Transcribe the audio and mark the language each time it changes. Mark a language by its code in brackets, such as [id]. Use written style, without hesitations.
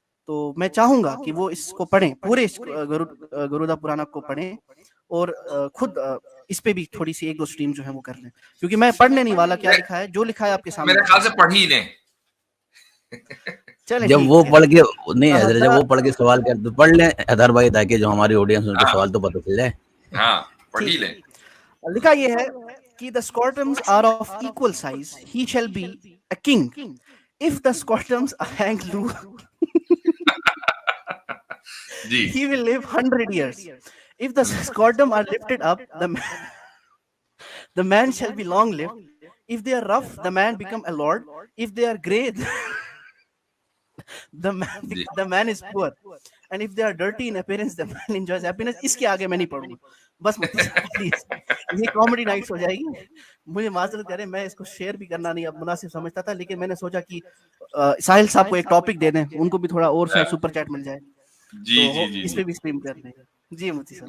[ur] تو میں چاہوں گا کہ وہ اس کو پڑھیں، پورے اس گروڑا پرانا کو پڑھیں، اور خود اس پہ بھی تھوڑی سی ایک دو سٹریم جو ہے وہ کر لیں، کیونکہ میں پڑھنے نہیں والا کیا لکھا ہے، جو لکھا ہے آپ کے سامنے میرے خیال سے پڑھ ہی لیں. جب وہ پڑھ کے نہیں حضرت، جب وہ پڑھ کے سوال کر تو پڑھ لیں ادھر بھائی، تاکہ جو ہماری آڈینس ان کے سوال تو پتہ چل جائے. ہاں پڑھ ہی لیں. لکھا یہ ہے کہ [en] the scrotums are of equal size, he shall be a king. If the scrotums are hang loose, he will live 100 years. If the scrotum are lifted up, the man shall be long lived. If they are rough, the man become a lord. If they are grey, the man is poor. And if they are dirty in appearance, the man enjoys happiness. [ur] اس کے آگے میں نہیں پڑھوں گا، بس please یہ comedy nights ہو جائے گی. مجھے معذرت کریں، میں اس کو شیئر بھی کرنا نہیں اب مناسب سمجھتا تھا، لیکن میں نے سوچا کہ ساحل صاحب کو ایک ٹاپک دے دیں، ان کو بھی تھوڑا اور سپر چیٹ مل جائے. جی اس پہ بھی اسٹریم کر دیں. جی مفتی صاحب